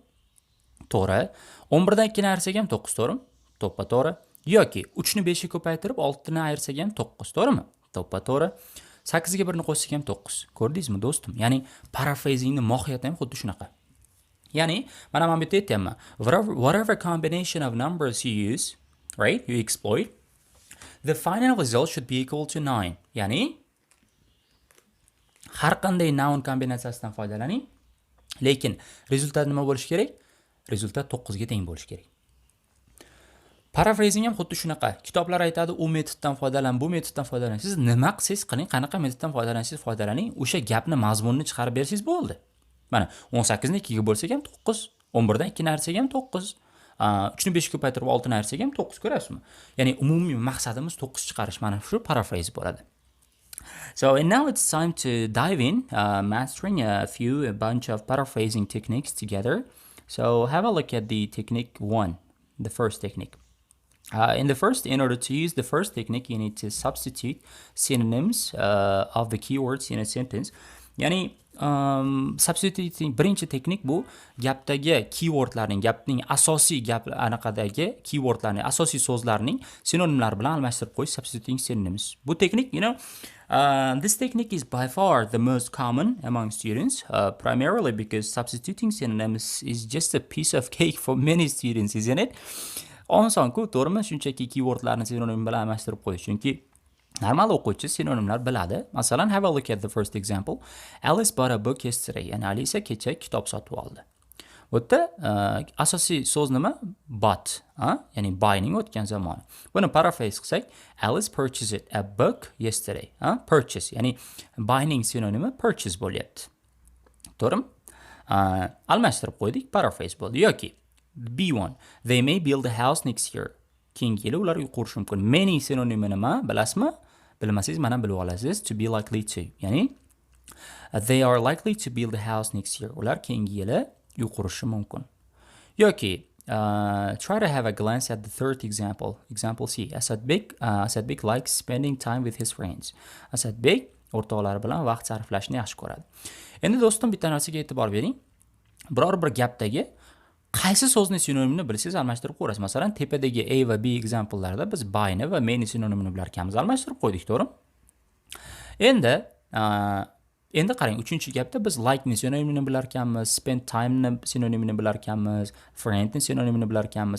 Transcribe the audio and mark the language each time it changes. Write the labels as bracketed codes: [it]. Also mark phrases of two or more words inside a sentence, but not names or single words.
[uz] To'g'ri. 11 dan 2 ni ayirsak ham 9, to'g'rimi? To'ppa-to'g'ri. Yoki 3 ni 5 ga ko'paytirib 6 ni ayirsak ham 9, to'g'rimi? To'ppa-to'g'ri. 8 ga 1 ni qo'shsak ham 9. Ko'rdingizmi do'stim? Ya'ni paraphrasingning mohiyati ham xuddi shunaqa. Ya'ni mana men bu yerda aytayapman. [en] Whatever combination of numbers you use, right? You exploit, the final result should be equal to 9. [uz] Ya'ni har qanday noun kombinatsiyasidan foydalaning, lekin rezultat nima bo'lishi kerak? Rezultat 9 ga teng bo'lishi kerak. Paraphrasing ham xuddi shunaqa. Kitoblar aytadi, u metoddan foydalan, bu metoddan foydalan. Siz nima qilsangiz qiling, qanaqa metoddan foydalansangiz foydalaning, o'sha gapni mazmunini chiqarib bersangiz bo'ldi. Mana 18 ni 2 ga bo'lsak ham 9, 11 dan 2 ni ayirsak ham 9. 3 ni 5 ga ko'paytirib 6 ni ayirsak ham 9, ko'rasizmi? Ya'ni umumiy maqsadimiz 9 chiqarish. Mana shu paraphrase bo'ladi. [en] So, and now it's time to dive in, mastering a bunch of paraphrasing techniques together. So, have a look at the technique 1, the first technique. In order to use the first technique, you need to substitute synonyms of the keywords in a sentence. [uz] Ya'ni substituting birinchi texnik bu gapdagi keywordlarning, gapning asosiy anaqadagi keywordlarning, asosiy so'zlarning sinonimlari bilan almashtirib qo'yish, [en] substituting synonyms. [uz] Bu texnik, [en] this technique is by far the most common among students, primarily because substituting synonyms is just a piece of cake for many students, isn't it? [uz] Oson-ku, to'g'rimi? Shunchaki keywordlarni sinonim bilan almashtirib qo'yish. Chunki normal o'quvchi sinonimlar biladi. Masalan, [en] have a look at the first example. Alice bought a book yesterday. [uz] Ya'ni Alisa kecha kitob sotib oldi. Bu yerda asosiy so'z nima? Bought, ya'ni buyning o'tgan zamoni. Buni paraphrase qilsak, [en] Alice purchased a book yesterday. Purchase, [uz] ya'ni buyning sinonimi purchase bo'lyapti. To'g'rimi? Almashtirib qo'ydik, paraphrase bo'ldi. Yoki B1. [en] They may build a house next year. [uz] Keyingi yili ular uy qurishi mumkin. Many sinonimi nima? Bilasizmi? Bilmasangiz mana bilib olasiz. [en] To be likely to. Ya'ni they are likely to build a house next year. [uz] Ular keyingi yili uy qurishi mumkin. [en] Yoki try to have a glance at the third example. Example C. Asadbek likes spending time with his friends. [uz] Asadbek o'rtoqlari bilan vaqt sarflashni yaxshi ko'radi. Endi do'stim, bitta narsaga e'tibor bering. Biror bir gapdagi qaysi so'zni sinonimini bilsangiz almashtirib ko'rasiz. Masalan, tepadagi A va B example'larda biz buy'ni va many sinonimini bilar ekanmiz, almashtirib qo'ydik, to'g'rimi? Endi qarang, 3-gapda biz like ni sinonimini bilar ekanmiz, [en] spend time [uz] ni sinonimini bilar ekanmiz, friend ni sinonimini bilar ekanmiz.